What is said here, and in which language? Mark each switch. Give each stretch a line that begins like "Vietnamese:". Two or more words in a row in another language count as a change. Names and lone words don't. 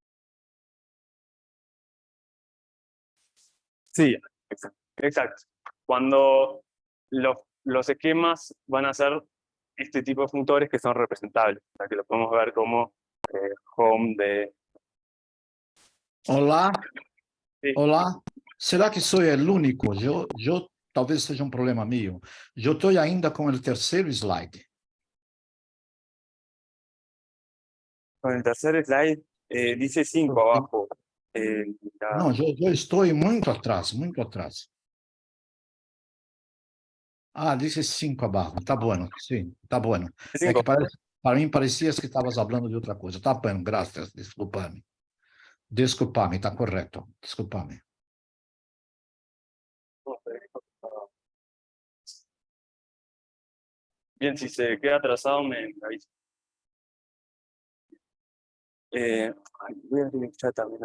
Spanish: Sí, exacto. Cuando los esquemas van a ser este tipo de funtores que son representables, o sea, que lo podemos ver como home de...
Portuguese: Olá,
Spanish: Sí,
Portuguese: olá. Será que sou o único? Eu talvez seja um problema meu. Eu estou ainda com o terceiro slide.
Spanish: con el tercer slide dice 5 abajo.
Portuguese: Não, eu estou muito atrás, muito atrás.
Spanish: Ah, dice 5 abajo. Está bueno, sim, está bueno.
Portuguese: É que para mim parecia que estavas falando de outra coisa. Está bem, graças, desculpa-me.
Spanish: Disculpame, está correcto. Disculpame. Bien, si se queda atrasado me avisa. Voy a abrir el chat también.